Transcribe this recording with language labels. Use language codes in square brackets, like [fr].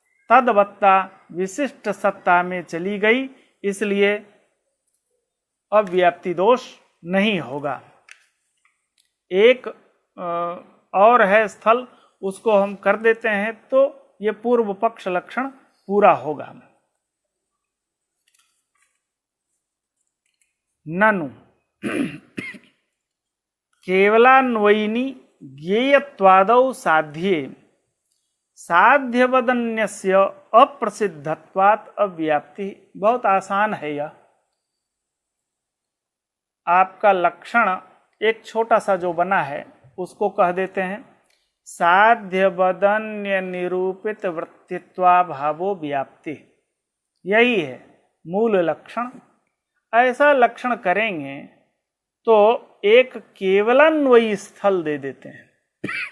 [hi] तदवत्ता विशिष्ट सत्ता में चली गई, इसलिए अव्याप्ति दोष नहीं होगा। एक और है स्थल, उसको हम कर देते हैं तो ये पूर्व पक्ष लक्षण पूरा होगा। [sa] ननु केवलान्वयिनी ज्ञेयत्वादौ साध्ये साध्यवदन्यस्य अप्रसिद्धत्वात् अव्याप्ति। [hi] बहुत आसान है यह। आपका लक्षण एक छोटा सा जो बना है उसको कह देते हैं [sa] साध्यवदन्य निरूपित वृत्तित्वाभावो व्याप्ति। [hi] यही है मूल लक्षण। ऐसा लक्षण करेंगे तो एक केवलान्वयी स्थल दे देते हैं।